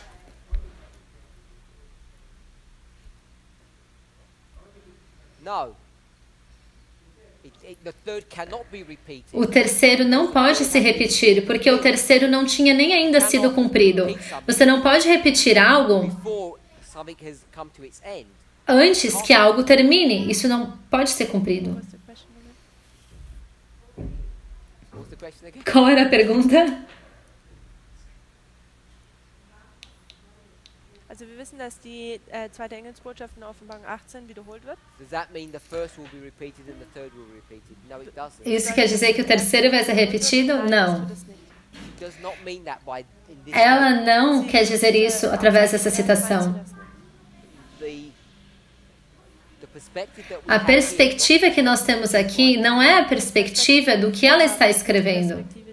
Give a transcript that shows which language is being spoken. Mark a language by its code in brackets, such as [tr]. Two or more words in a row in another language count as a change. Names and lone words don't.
[pt] O terceiro não pode se repetir, porque o terceiro não tinha nem ainda sido cumprido. Você não pode repetir algo antes que algo termine. Isso não pode ser cumprido. Qual era a pergunta? [de] Also wir wissen, dass die zweite Engelsbotschaft in Offenbarung 18 wiederholt wird. [en] Does that mean the first will be repeated and the third will be repeated? No, it doesn't. [pt] Isso quer dizer que o terceiro vai ser repetido? Não. Ela não quer dizer isso através dessa citação. A perspectiva que nós temos aqui não é a perspectiva do que ela está escrevendo.